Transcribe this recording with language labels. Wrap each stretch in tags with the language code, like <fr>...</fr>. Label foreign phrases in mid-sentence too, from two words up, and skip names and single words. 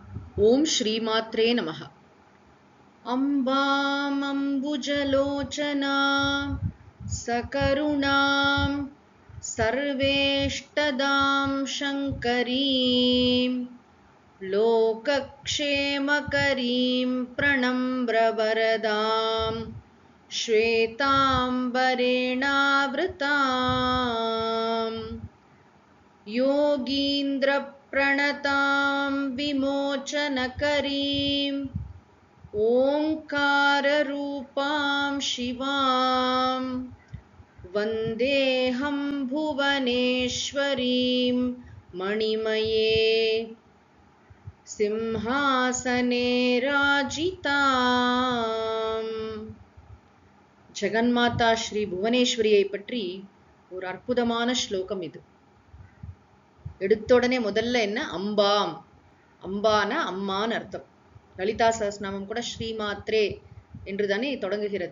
<sa>ओम् श्रीमात्रे नमः। अम्बामम्बुजलोचनां सकरुणां सर्वेष्टदां शंकरीं लोकक्षेमकरीं प्रणम्रवरदाम् श्वेताम्बरेणावृताम् योगीन्द्र प्रणतां विमोचनकरीं ओंकाररूपां शिवां वन्देऽहं भुवनेश्वरीं मणिमये सिंहासने राजिताम्.</sa> <ta>ஜெகன்மாதா ஸ்ரீ புவனேஸ்வரியை பற்றி ஒரு அற்புதமான ஸ்லோகம் இது. எடுத்த உடனே முதல்ல என்ன? அம்பாம். அம்பான அம்மான்னு அர்த்தம். லலிதா சஹஸ்ரநாமம் கூட ஸ்ரீமாத்ரே என்று தானே தொடங்குகிறது.</ta>